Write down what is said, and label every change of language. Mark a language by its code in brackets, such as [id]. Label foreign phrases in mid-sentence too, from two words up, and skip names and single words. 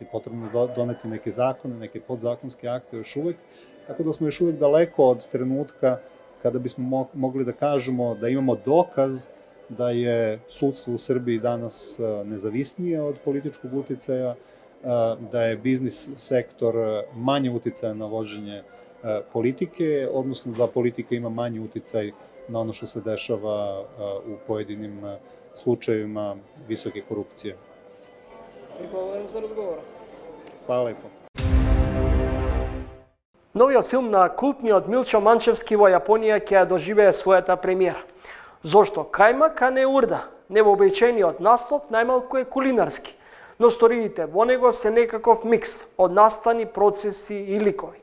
[sr] Potrebno je doneti neke zakone, neke podzakonske akte još uvek, tako da smo još uvek daleko od trenutka kada bismo mogli da kažemo da imamo dokaz da je sudstvo u Srbiji danas nezavisnije od političkog uticaja, da je biznis sektor manje uticaja na vođenje politike, odnosno da politika ima manji uticaj na ono što se dešava u pojedinim slučajevima visoke korupcije. [mk] Благодарам за разговора. [sr] Hvala lepo. [mk] Новиот филм на култниот Милчо Манчевски во Јапонија ќе ја доживее својата премиера. Зошто кајмак, а не урда? Невообичаениот наслов најмалку е кулинарски, но сториите во него се некаков микс од настани, процеси и ликови.